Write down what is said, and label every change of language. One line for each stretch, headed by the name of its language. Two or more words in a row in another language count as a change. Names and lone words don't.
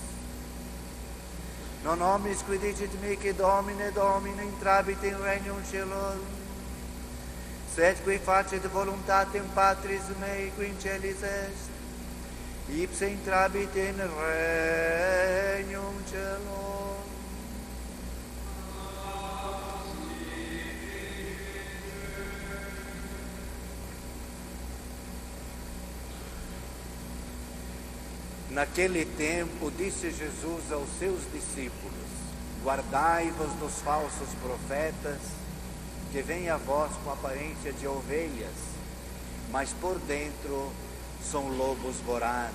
Latin: Non omnis qui dicit mihi Domine, Domine, intrabit in regnum caelorum, sed qui facet voluntatem Patris mei qui in celis est, ipse intrabit in regnum caelorum.
Portuguese: Naquele tempo, disse Jesus aos seus discípulos: guardai-vos dos falsos profetas, que vêm a vós com aparência de ovelhas, mas por dentro são lobos vorazes.